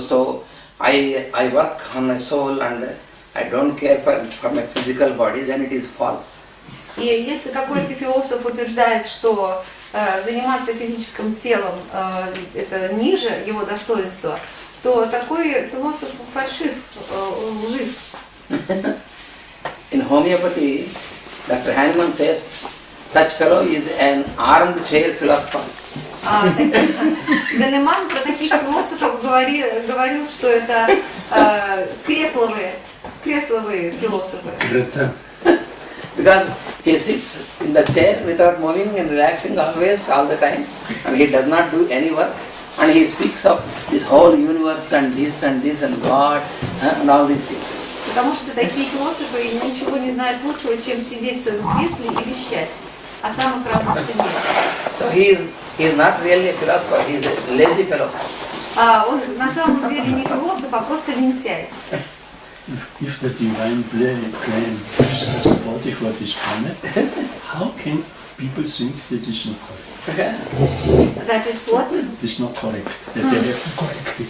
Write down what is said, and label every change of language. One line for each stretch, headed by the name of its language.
English: So I work on my soul and I don't care for my physical body. Then it is false.
Russian: И если какой-то философ утверждает, что заниматься физическим телом это ниже его достоинства, то такой философ фальшив, лжив.
English: In homeopathy, Dr. Hahnemann says, such fellow is an armchair philosopher.
Russian: Даннеман про таких философов говорил, что это кресловые философы.
English: Because he sits in the chair without moving and relaxing always, all the time, and he does not do any work, and he speaks of this whole universe and this and God and all these things.
Russian: Потому что такие философы ничего не знают лучшего, чем сидеть в своем кресле и вещать. о самых разных предметах.
English: So he is not really a philosopher, he is a lazy fellow.
Russian: Он на самом деле не философ, а просто лентяй.
English: If the divine plan is supportive for this planet, how can people think that it's not correct? That it's what? It's not correct. That they have to correct it.